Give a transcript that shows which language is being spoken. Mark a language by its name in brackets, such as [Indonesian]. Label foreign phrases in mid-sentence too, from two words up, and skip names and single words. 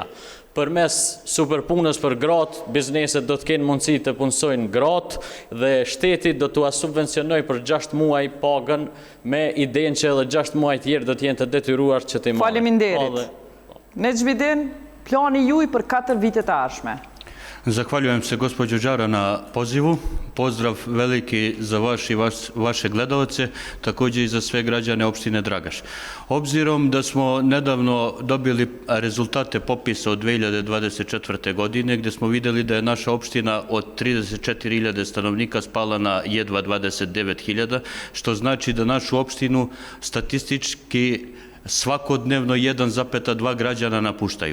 [Albanian] Përmes superpunës për gratë, bizneset do të kenë mundësi të punësojnë gratë dhe shteti do t'u subvencionojë për 6 muaj pagën me idenë që edhe 6 muaj tjerë do të jenë të detyruar që të marrin. Faleminderit. Neđmidin, plani juj për 4 vite të ardhshme. [Bosnian] Zahvaljujem se gospođo Đara na pozivu. Pozdrav veliki za vaš i vaše gledalce, također i za sve građane opštine Dragaš. Obzirom da smo nedavno dobili rezultate popisa od 2024. godine, gdje smo vidjeli da je naša opština od 34.000 stanovnika spala na jedva 29.000, što znači da našu opštinu statistički svakodnevno 1,2 građana napuštaju.